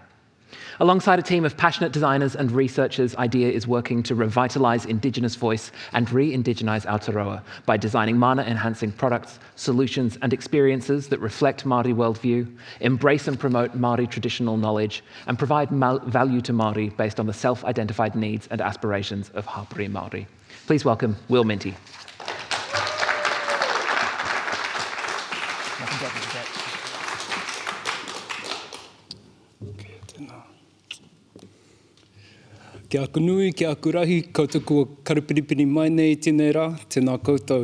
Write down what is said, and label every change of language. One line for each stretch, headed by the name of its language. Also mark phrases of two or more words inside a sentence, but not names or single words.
English: Alongside a team of passionate designers and researchers, IDIA is working to revitalise Indigenous voice and re-Indigenize Aotearoa by designing mana-enhancing products, solutions and experiences that reflect Māori worldview, embrace and promote Māori traditional knowledge, and provide value to Māori based on the self-identified needs and aspirations of
Māori: Hapori Māori.
English: Please welcome Will Minty.
Māori: Kia kunui, kia kurahi, koutou kua karupiripiri mai nei tēnei rā, tēnā koutou.